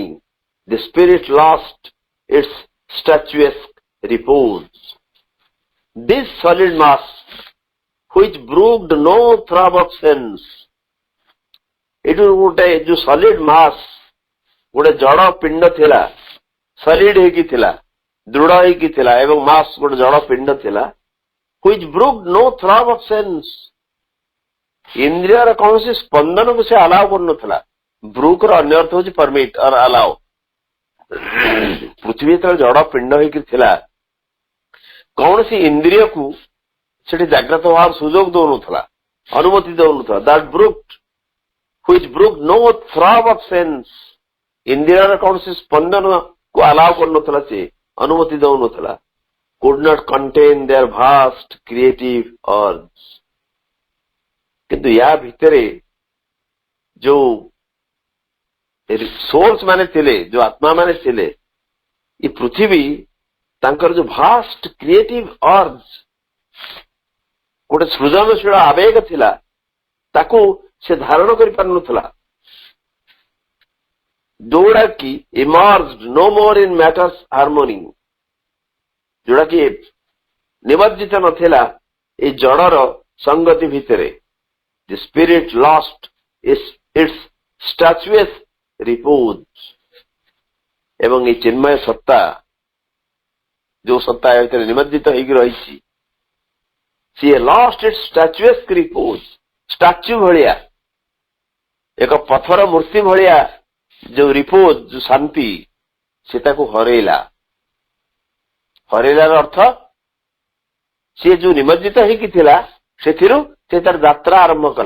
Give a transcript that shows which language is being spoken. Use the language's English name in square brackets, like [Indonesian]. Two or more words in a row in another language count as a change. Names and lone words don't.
[English] The spirit lost its statuesque repose. This solid mass, which brooked no throb of sense, it was a solid mass, [Odia] ଗୋଟେ ଜଡ଼ ପିଣ୍ଡ ଥିଲା, ସଲିଡ ହେଇକି ଥିଲା, ଦୃଢ ହେଇକି ଥିଲା ଏବଂ ମାସ୍ ଗୋଟେ ଜଡ଼ ପିଣ୍ଡ ଥିଲା। [English] which brooked no throb of sense, [Odia] ଇନ୍ଦ୍ରିୟର କୌଣସି ସ୍ପନ୍ଦନକୁ ସେ ଆଲାଉ କରୁନଥିଲା। ବ୍ରୁକ୍ ର ଅନ୍ୟ ଅର୍ଥ ହଉଛି [English] permit or allow. [Odia] ପୃଥିବୀ ଯେତେବେଳେ ଜଡ଼ ପିଣ୍ଡ ହେଇକି ଥିଲା, କୌଣସି ଇନ୍ଦ୍ରିୟକୁ ସେଠି ଜାଗ୍ରତ ହେବାର ସୁଯୋଗ ଦଉନଥିଲା, ଅନୁମତି ଦଉନଥିଲା। [English] that brooked, which brooked no throb of sense, [Odia] ଇନ୍ଦ୍ରିୟର କୌଣସି ସ୍ପନ୍ଦନକୁ ଆଲାଉ କରୁନଥିଲା, ସେ ଅନୁମତି ଦଉନଥିଲା। [English] could not contain their vast creative urge. [Odia] କିନ୍ତୁ ୟା ଭିତରେ ଯୋଉ ସୋର୍ସ ମାନେ ଥିଲେ, ଯୋଉ ଆତ୍ମା ମାନେ ଥିଲେ, ଏ ପୃଥିବୀ ତାଙ୍କର ଯୋଉ [English] vast creative urge, [Odia] ଗୋଟେ ସୃଜନଶୀଳ ଆବେଗ ଥିଲା, ତାକୁ ସେ ଧାରଣ କରିପାରୁନଥିଲା। ଯୋଉଟା କି [English] immersed no more in matter's harmony, [Odia] ଯୋଉଟା କି ନିମଜ୍ଜିତ ନଥିଲା ଏଇ ଜଡର ସଂଗତି ଭିତରେ। [English] The spirit lost its statuesque repose. [Odia] ଏବଂ এই ଚିନ୍ମୟ ସତ୍ତା, ଯୋଉ ସତ୍ତା ଏ ଭିତରେ ନିମଜ୍ଜିତ ହେଇକି ରହିଛି, ସିଏ [English] lost its statuesque repose. [Odia] ଷ୍ଟାଚ୍ୟୁ ଭଳିଆ, ଏକ ପଥର ମୂର୍ତ୍ତି ଭଳିଆ ଯୋଉ ରିପୋଜ, ଯୋଉ ଶାନ୍ତି, ସେ ତାକୁ ହରେଇଲା। ହରେଇଲାର ଅର୍ଥ, ସିଏ ଯୋଉ ନିମଜ୍ଜିତ ହେଇକି ଥିଲା ସେଥିରୁ ସେ ତାର ଯାତ୍ରା ଆରମ୍ଭ କଲା।